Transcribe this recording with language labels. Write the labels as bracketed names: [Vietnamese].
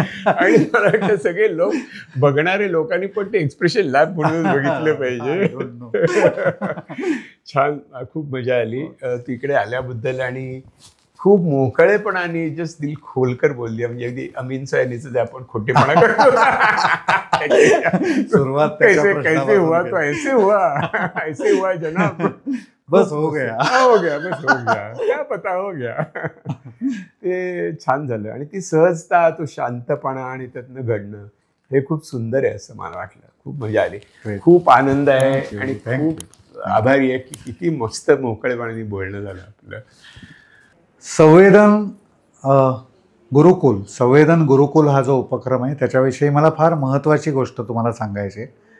[Marathi] आणि मला वाटतं सगळे लोक, बघणारे लोकांनी पण ते एक्सप्रेशन लॅब म्हणून बघितलं पाहिजे. छान, खूप मजा आली तिकडे आल्याबद्दल. आणि खूप मोकळेपणाने जस्ट [Hindi] दिल खोलकर [Marathi] बोलली. म्हणजे अगदी अमीन सयानीचं जे आपण खोटेपणा करतो, सुरुवात [Hindi] कैसे हुआ तो ऐसे हुआ, ऐसे हुआ जनाब, बस हो गया, हो गया, बस हो गया, क्या पता हो गया. [Marathi] ते छान झालं. आणि ती सहजता, तो शांतपणा आणि त्यातनं घडणं, हे खूप सुंदर आहे असं मला वाटलं. खूप मजा आली, खूप आनंद आहे. आणि खूप आभारी आहे की किती मस्त मोकळेपणाने बोलणं झालं आपलं. संवेदन गुरुकुल हा जो उपक्रम आहे त्याच्याविषयी मला फार महत्त्वाची गोष्ट तुम्हाला सांगायची आहे.